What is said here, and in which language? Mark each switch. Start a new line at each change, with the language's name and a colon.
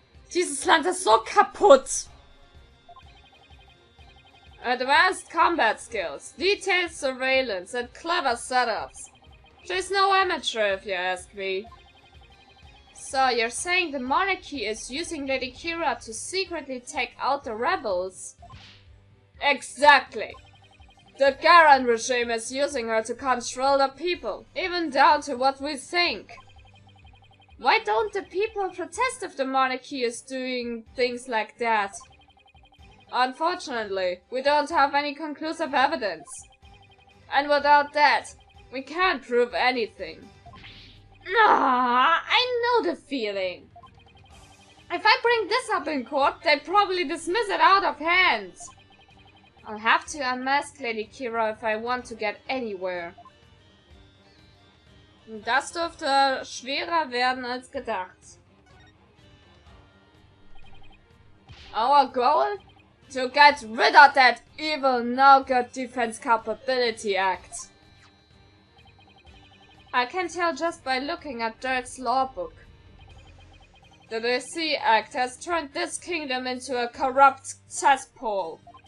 German: Dieses Land ist so kaputt.
English: Advanced combat skills, detailed surveillance, and clever setups. She's no amateur if you ask me. So you're saying the monarchy is using Lady Kira to secretly take out the rebels? Exactly. The Garen regime is using her to control the people, even down to what we think. Why don't the people protest if the monarchy is doing things like that? Unfortunately, we don't have any conclusive evidence. And without that, we can't prove anything. I know the feeling. If I bring this up in court, they probably dismiss it out of hand. I'll have to unmask Lady Kira if I want to get anywhere.
German: Das dürfte schwerer werden als gedacht.
English: Our goal? To get rid of that evil no-good Defense Capability Act. I can tell just by looking at Dirk's law book. The DC Act has turned this kingdom into a corrupt cesspool.